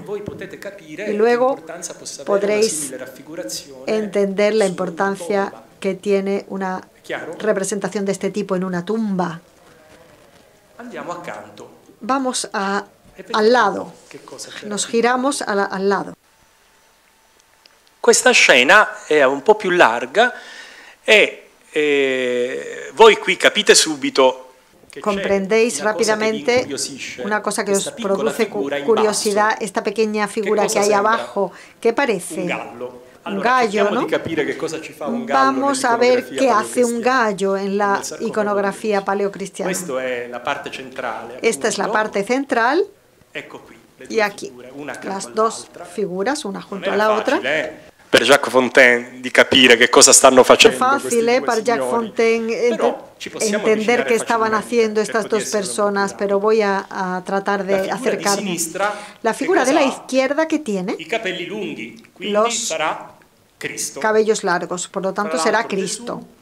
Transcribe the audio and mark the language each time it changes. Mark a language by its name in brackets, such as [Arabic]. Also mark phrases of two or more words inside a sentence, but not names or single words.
[Spanish] Y luego podréis entender la importancia que tiene una representación de este tipo en una tumba. Vamos al lado, nos giramos al lado. [Italian] Questa scena è un po' più larga voi qui capite subito che [Spanish] comprendéis rápidamente una cosa que os produce curiosidad, esta pequeña figura que hay abajo, ¿qué parece? Un gallo, ¿no? Vamos a ver qué hace un gallo en la iconografía paleocristiana. Esta es la parte central. Y aquí, las dos figuras, una junto a la otra. [Italian] Per Jacques Fontaine di capire che cosa stanno facendo questi due [Spanish] para Jacques Fontaine entender qué estaban haciendo estas dos personas, pero voy a tratar de acercarme. La figura de la izquierda, ¿qué tiene? Los cabellos largos, por lo tanto será Cristo.